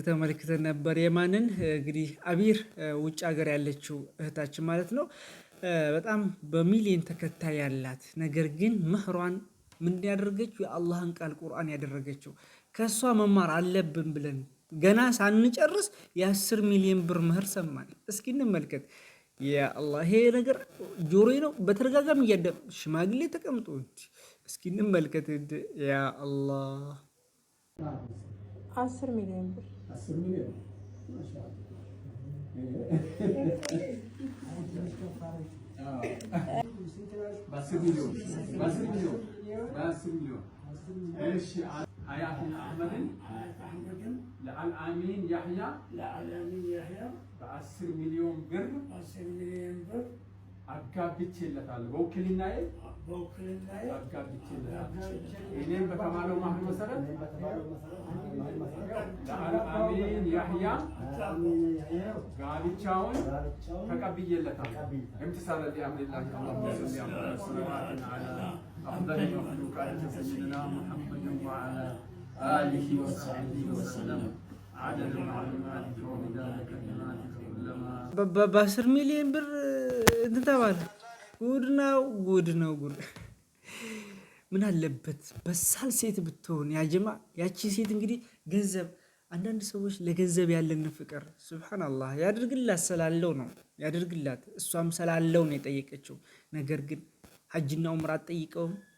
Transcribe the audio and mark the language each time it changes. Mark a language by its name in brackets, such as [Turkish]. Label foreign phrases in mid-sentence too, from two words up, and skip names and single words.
[Amharic] ተመልክተን ነበር። የማንን እንግዲህ አቢር ውጭ ሀገር ያለችው እህታችን ማለት ነው። በጣም በሚሊዮን ተከታይ ያላት ነገር ግን መህሯን ምን ያደረገችው የአላህን ቃል ቁርአን ያደረገችው ከሷ መማር አለብን ብለን ገና ሳንጨርስ የ10 ሚሊዮን ብር መህር ሰማን። እስኪ እንመልከት። [Arabic] يا الله [Amharic] ይሄ ነገር ጆሮዬ ነው በተረጋጋሚ እያደም ሽማግሌ ተቀምጦ እስኪ እንመልከት። [Arabic] يا الله [Amharic] 10 ሚሊዮን ብር 10 ሚሊዮን ማሻአላህ በ10 ሚሊዮን እሺ [Arabic] حياة أحمد للأمين يحيى ب10 مليون بر [Amharic] አጋብቼለታል በውክልናዬ አጋብቼለታል። እኔም በተባለው ማህል መሰረት ለአልአሚን ያህያ ጋብቻውን ተቀብዬለታል። [Arabic] امتثالا لأمر الله اللهم صل على سيدنا أفضل مخلوقات سيدنا محمد وعلى آله وصحبه وسلم عدد معلوماتك ومداد كلماتك كلما [Amharic] በ10 ሚሊዮን ብር እንትን ተባለ። ጉድ ነው ጉድ። ምን አለበት በሳል ሴት ብትሆን ያጀማ። ያቺ ሴት እንግዲህ ገንዘብ አንዳንድ ሰዎች ለገንዘብ ያለን ፍቅር ሱብሃንአላህ ያድርግላት ስላለው ነው ያድርግላት። እሷም ስላለው ነው የጠየቀችው። ነገር ግን ሐጅና ዑምራ አትጠይቀውም።